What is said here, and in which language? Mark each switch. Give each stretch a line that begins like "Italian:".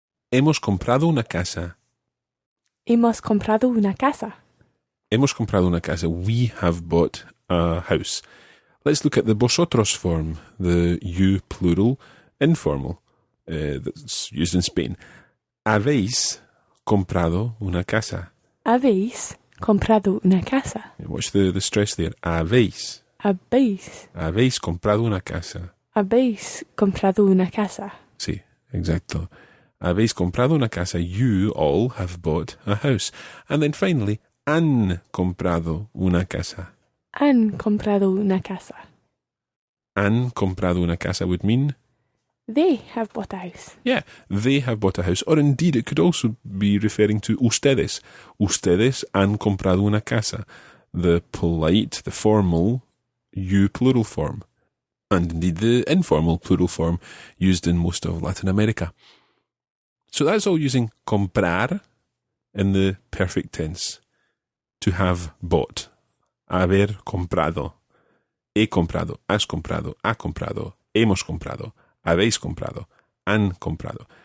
Spanish: Hemos comprado una casa. Hemos comprado una casa. Hemos comprado una casa.
English: We have bought a house. Let's look at the vosotros form, the you plural informal that's used in Spain.
Spanish: Habéis comprado una casa. Habéis comprado una casa.
English: Watch the stress there. Habéis.
Spanish: Habéis comprado una casa. Habéis comprado una casa. Sí, exacto. Habéis comprado una casa.
English: You all have bought a house. And then finally,
Spanish: han comprado una casa.
English: Han comprado una casa.
Spanish: Han comprado una casa
English: would mean, They have bought a house. yeah, they have bought a house. Or indeed, it could also be referring to ustedes.
Spanish: Ustedes han comprado una casa.
English: The polite, the formal, you plural form. And indeed the informal plural form used in most of Latin America. So that's all using comprar in the perfect tense. To have bought.
Spanish: Haber comprado. He comprado. Has comprado. Ha comprado. Hemos comprado. Habéis comprado. Han comprado.